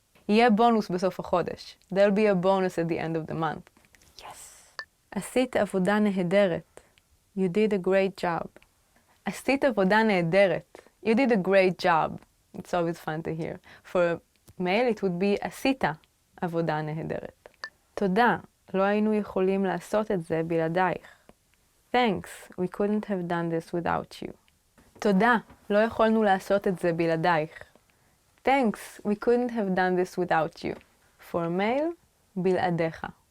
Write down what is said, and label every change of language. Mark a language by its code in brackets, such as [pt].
[he] יהיה בונוס בסוף החודש. [en] There'll be a bonus at the end of the month. Yes. [he] עשית עבודה נהדרת. [en] You did a great job. [he] עשית עבודה נהדרת. [en] You did a great job. It's always fun to hear. For a male, it would be [he] עשית עבודה נהדרת. תודה, לא היינו יכולים לעשות את זה בלעדייך. [en] Thanks, we couldn't have done this without you. [he] תודה, לא יכולנו לעשות את זה בלעדייך. [en] Thanks, we couldn't have done this without you. For a male, בלעדיך.